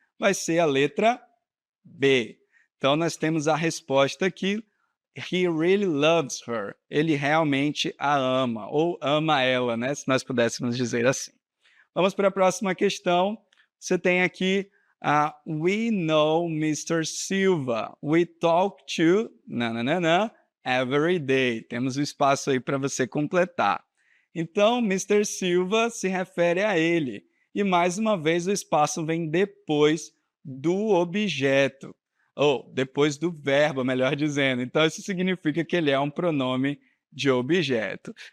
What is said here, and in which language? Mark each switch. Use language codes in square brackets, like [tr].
[pt] Vai ser a letra B. Então, nós temos a resposta aqui. [en] He really loves her. [pt] Ele realmente a ama, ou ama ela, né? Se nós pudéssemos dizer assim. Vamos para a próxima questão. Você tem aqui, [en] we know Mr. Silva. We talk to, nananana, every day. [pt] Temos um espaço aí para você completar. Então, Mr. Silva se refere a ele. E, mais uma vez, o espaço vem depois do objeto. Ou depois do verbo, melhor dizendo. Então, isso significa que ele é um pronome de objeto.